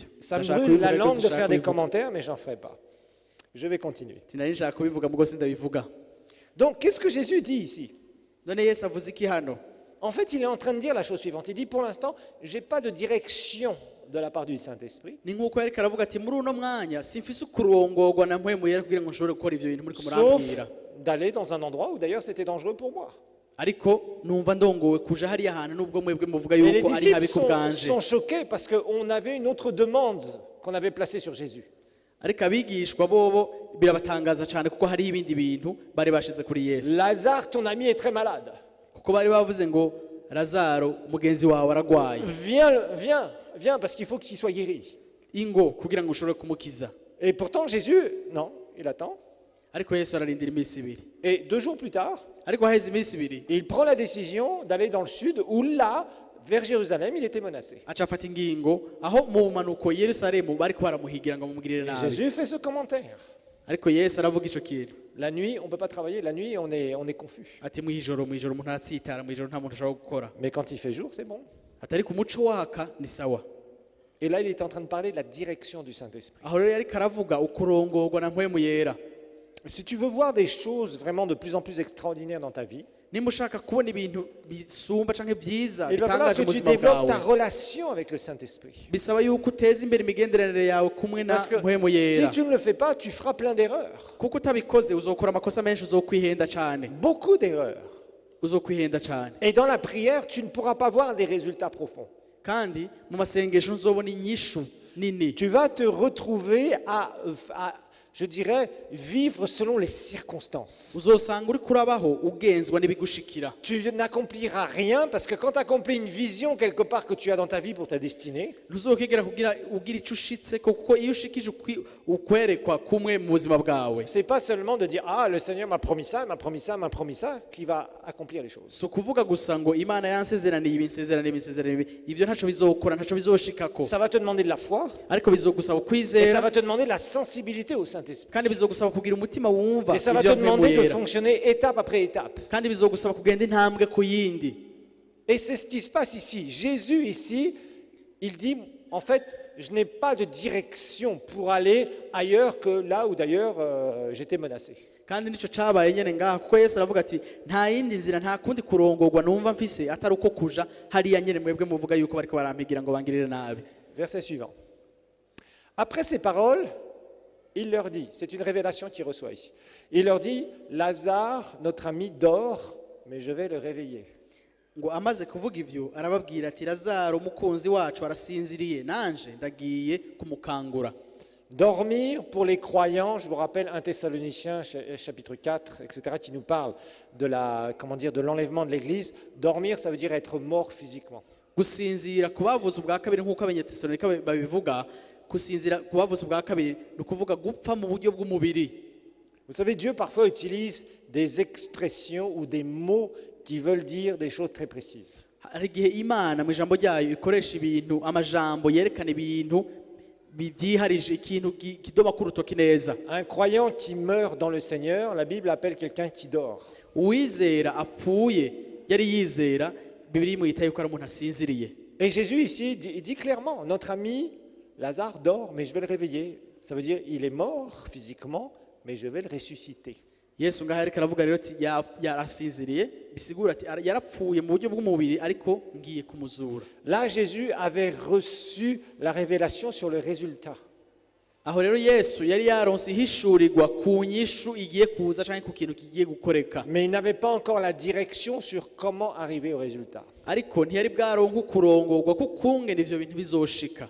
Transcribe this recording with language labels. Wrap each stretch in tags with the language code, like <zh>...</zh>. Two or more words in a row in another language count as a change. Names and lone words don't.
<fr>Ça me</fr> <rn>Ndashaka</rn> <fr>brûle la</fr> <rn>kubivuga</rn> <fr>langue</fr> <rn>ariko</rn> <fr>de</fr> <rn>sinshaka</rn> <fr>faire des</fr> <rn>kubivuga.</rn> <fr>commentaires, mais j'en ferai pas. Je vais continuer.</fr> <rn>Sinari nshaka kubivuga mugo sindabivuga.</rn> <fr>Donc, qu'est-ce que Jésus dit ici?</fr> <rn>None Yesu avuze iki hano?</rn> <fr>En fait, il est en train de dire la chose suivante. Il dit, pour l'instant, je n'ai pas de direction de la part du Saint-Esprit,</fr> <rn>Ni nkuko yariko aravuga ati muri uno mwanya simfise ukurongorwa na mpwemu yera kugira ngo nshobore gukora ivyo bintu muri</rn> <fr>sauf</fr> <rn>kumurambira.</rn> <fr>d'aller dans un endroit où d'ailleurs c'était dangereux pour moi.</fr> <rn>Ariko numva ndongowe kuja hariya hantu nubwo mwebwe muvuga</rn> <fr>Et les</fr> <rn>yuko ari</rn> <fr>disciples</fr> <rn>habi ku bwanje.</rn> <fr>sont choqués parce qu'on avait une autre demande qu'on avait placée sur Jésus.</fr> <rn>Ariko abigishwa bobo birabatangaza cyane kuko hari ibindi bintu bari bashize kuri Yesu.</rn> <fr>Lazare, ton ami est très malade.</fr> <rn>Kuko bari bavuze ngo Lazaro mugenzi wawe aragwaye.</rn> <fr>Viens, parce qu'il faut qu'il soit guéri.</fr> <rn>Ingo kugira ngo ushobore kumukiza.</rn> <fr>Et pourtant, Jésus, non, il attend.</fr> <rn>Ariko Yesu ararindira iminsi 2.</rn> <fr>Et 2 jours plus tard,</fr> <rn>Ariko haheze iminsi 2</rn> <fr>il prend la décision d'aller dans le sud, où là, vers Jérusalem, il était menacé.</fr> <rn>aca afata ingingo aho mu manuko Yerusalemu bariko baramuhigira ngo mumugirire</rn> <fr>Et</fr> <rn>nabi.</rn> <fr>Jésus fait ce commentaire.</fr> <rn>Ariko Yesu aravuga ico kintu.</rn> <fr>La nuit, on ne peut pas travailler, la nuit, on est confus.</fr> <rn>Ati mwijoro umuntu aratsitara mwijoro nta muntu ashobora gukora.</rn> <fr>Mais quand il fait jour, c'est bon.</fr> <rn>Atari ku muco waka ni sawa.</rn> <fr>Et là, il est en train de parler de la direction du Saint-Esprit.</fr> <rn>Aho rero yariko aravuga ukurongorwa na mpwemu yera.</rn> <fr>Si tu veux voir des choses vraiment de plus en plus extraordinaires dans ta vie,</fr> <rn>Nimba ushaka kubona ibintu bisumba canke vyiza</rn> <fr>il va falloir</fr> <rn>bitangaje</rn> <fr>que</fr> <rn>mu</rn> <fr>tu</fr> <rn>buzima</rn> <fr>développes ta</fr> <rn>bwawe.</rn> <fr>relation avec le Saint-Esprit.</fr> <rn>Bisaba yuko uteza imbere imigenderanire yawe kumwe na</rn> <fr>Parce que</fr> <rn>mpwemu</rn> <fr>si</fr> <rn>yera.</rn> <fr>tu ne le fais pas, tu feras plein d'erreurs.</fr> <rn>Kuko utabikoze uzokora amakosa menshi uzokwihenda cane.</rn> <fr>Beaucoup d'erreurs.</fr> <rn>Uzokwihenda cane.</rn> <fr>Et dans la prière, tu ne pourras pas voir des résultats profonds.</fr> <rn>Kandi mu masengesho nzobona inyishu nini.</rn> <fr>Tu vas te retrouver à je dirais, vivre selon les circonstances.</fr> <rn>uzosanga uri kurabaho ugenzwa n'ibigushikira.</rn> <fr>Tu n'accompliras rien parce que quand tu accomplis une vision quelque part que tu as dans ta vie pour ta destinée,</fr> <rn>ntuzokigera ugira icyo ushitseko kuko iyo ushikije ukwerekwa kumwe mu buzima bwawe</rn> <fr>c'est pas seulement de dire ah le Seigneur m'a promis ça, m'a promis ça, m'a promis ça qui va accomplir les choses.</fr> <rn>si ukuvuga gusa ngo imana yansezeraniye ibi nsezeraniye ibi nsezeraniye ibi ibyo ntacyo bizokora ntacyo bizoshikako</rn> <fr>Ça va te demander de la foi</fr> <rn>ariko bizogusaba</rn> <fr>et ça</fr> <rn>ukwizera</rn> <fr>va te demander de la sensibilité au Saint-Esprit.</fr> <rn>kandi bizogusaba kugira umutima wumva</rn> <fr>Et ça va</fr> <rn>ibyo</rn> <fr>te demander de</fr> <rn>wamwemuyera</rn> <fr>fonctionner étape après étape.</fr> <rn>kandi bizogusaba kugenda intambwe ku yindi.</rn> <fr>Et c'est ce qui se passe ici. Jésus ici, il dit en fait, je n'ai pas de direction pour aller ailleurs que là où d'ailleurs j'étais menacé.</fr> <rn>kandi nicyo cyabaye nyine ngaha kuko Yesu aravuga ati nta yindi nzira nta kundi kurongorwa numva mfise atari uko kuja hariya nyine mwebwe muvuga yuko bariko barampigira ngo bangirire nabi.</rn> <fr>Verset suivant. Après ces paroles, il leur dit, c'est une révélation qu'il reçoit ici, il leur dit, Lazare, notre ami, dort, mais je vais le réveiller.</fr> <rn>ngo amaze kuvuga ivyo arababwira ati Lazaro umukunzi wacu arasinziriye nanje ndagiye kumukangura.</rn> <fr>Dormir, pour les croyants, je vous rappelle 1 Thessaloniciens chapitre 4, etc., qui nous parle de de l'enlèvement de l'Église. Dormir, ça veut dire être mort physiquement.</fr> <rn>Gusinzira kubavuza ubwa kabiri nk'uko Abanyatesalonika babivuga, gusinzira kubavuza ubwa kabiri ni ukuvuga gupfa mu buryo bw'umubiri.</rn> <fr>Vous savez, Dieu parfois utilise des expressions ou des mots qui veulent dire des choses très précises.</fr> <rn>Hari igihe Imana mu ijambo ryayo ikoresha ibintu amajambo yerekana ibintu byiharije ikintu kidoma ku rutoki neza.</rn> <fr>Un croyant qui meurt dans le Seigneur, la Bible appelle quelqu'un qui dort.</fr> <rn>Uwizera apfuye yari yizera Bibiliya imwita yuko ari umuntu asinziriye.</rn> <fr>Et Jésus ici il dit clairement, notre ami Lazare dort, mais je vais le réveiller. Ça veut dire il est mort physiquement, mais je vais le ressusciter.</fr> <rn>Yesu ngaho ariko aravuga rero ati yarasinziriye bisigura ati yarapfuye mu buryo bw'umubiri ariko ngiye kumuzura.</rn> <fr>Là Jésus avait reçu la révélation sur le résultat.</fr> <rn>Aho rero Yesu yari yaronse ihishurirwa ku nyishu igiye kuza cyangwa ku kintu kigiye gukoreka.</rn> <fr>Mais il n'avait pas encore la direction sur comment arriver au résultat.</fr> <rn>Ariko ntiyari bwaronka kurongorwa kukungene ivyo bintu bizoshika.</rn>